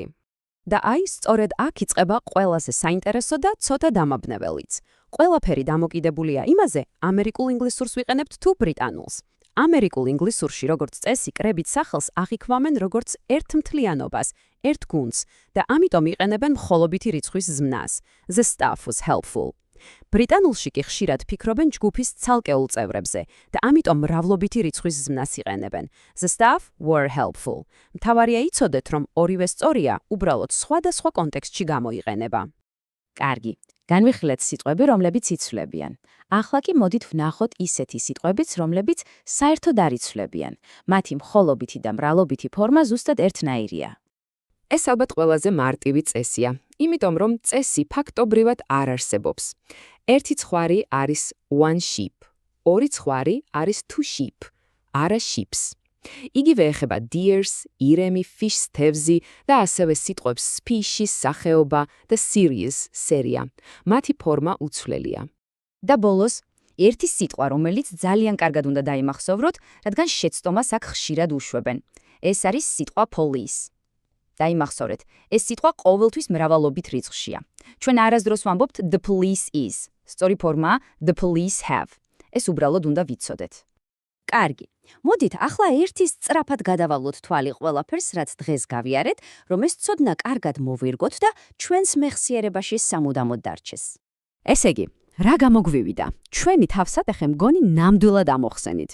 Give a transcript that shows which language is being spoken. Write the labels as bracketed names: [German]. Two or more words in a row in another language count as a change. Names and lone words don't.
[Georgian] და აი, სწორედ აქ იწყება ყველაზე საინტერესო და ცოტა დამაბნეველიც. ყველაფერი დამოკიდებულია იმაზე, ამერიკულ ინგლისურს ვიყენებთ თუ ბრიტანულს. ამერიკულ ინგლისურში, როგორც წესი, კრებით სახელს აღიქვამენ როგორც ერთმთლიანობას, ერთ გუნდს და ამიტომ იყენებენ მხოლობითი რიცხვის ზმნას. [English] The staff was helpful. [Georgian] ბრიტანულში კი ხშირად ფიქრობენ ჯგუფის ცალკეულ წევრებზე და ამიტომ მრავლობითი რიცხვის ზმნას იყენებენ. [English] The staff were helpful. [Georgian] მთავარია იცოდეთ, რომ ორივე სწორია, უბრალოდ სხვადასხვა კონტექსტში გამოიყენება. კარგი, განვიხილეთ სიტყვები, რომლებიც იცვლებიან. ახლა კი მოდით ვნახოთ ისეთი სიტყვებიც, რომლებიც საერთოდ არ იცვლებიან. მათი მხოლობითი და მრავლობითი ფორმა ზუსტად ერთნაირია. ეს ალბათ ყველაზე მარტივი წესია, იმიტომ რომ წესი ფაქტობრივად არ არსებობს. ერთი ცხვარი არის [English] one sheep, [Georgian] ორი ცხვარი არის [English] two sheep, [Georgian] არა sheeps. იგივე ეხება deers, ირემი, fish, თევზი და ასევე სიტყვებს species, სახეობა და series, სერია. მათი ფორმა უცვლელია. და ბოლოს, ერთი სიტყვა, რომელიც ძალიან კარგად უნდა დაიმახსოვროთ, რადგან შეცდომას აქ ხშირად უშვებენ. ეს არის სიტყვა police. დაიმახსოვრეთ, ეს სიტყვა ყოველთვის მრავალობით რიცხვშია. ჩვენ არასდროს ვამბობთ [English] the police is. [Georgian] სწორი ფორმაა [English] the police have. [Georgian] ეს უბრალოდ უნდა ვიცოდეთ. კარგი. მოდით ახლა ერთი სწრაფად გადავალოთ თვალი ყველაფერს, რაც დღეს გავიარეთ, რომ ეს ცოდნა კარგად მოვირგოთ და ჩვენს მეხსიერებაში სამუდამოდ დარჩეს. ესე იგი, რა გამოგვივიდა? ჩვენი თავსატეხე მგონი ნამდვილად ამოხსენით.